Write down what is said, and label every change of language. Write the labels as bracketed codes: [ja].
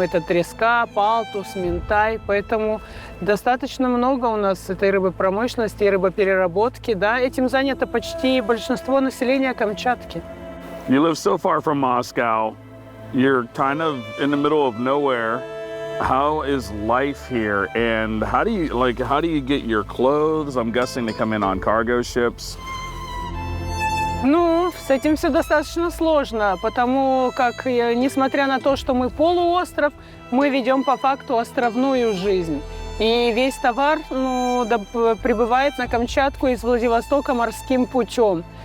[ru] Это треска, палтус, минтай. Поэтому достаточно много у нас этой рыбопромышленности и рыбопереработки. Да, этим занято почти большинство населения Камчатки. [en] You live so far from Moscow. You're kind of in the middle of nowhere. How is life here? And how do you get your clothes? I'm guessing they come in on cargo ships. [ru] Ну, с этим все достаточно сложно, потому как, несмотря на то, что мы полуостров, мы ведем по факту островную жизнь. И весь товар прибывает на Камчатку из Владивостока морским путем.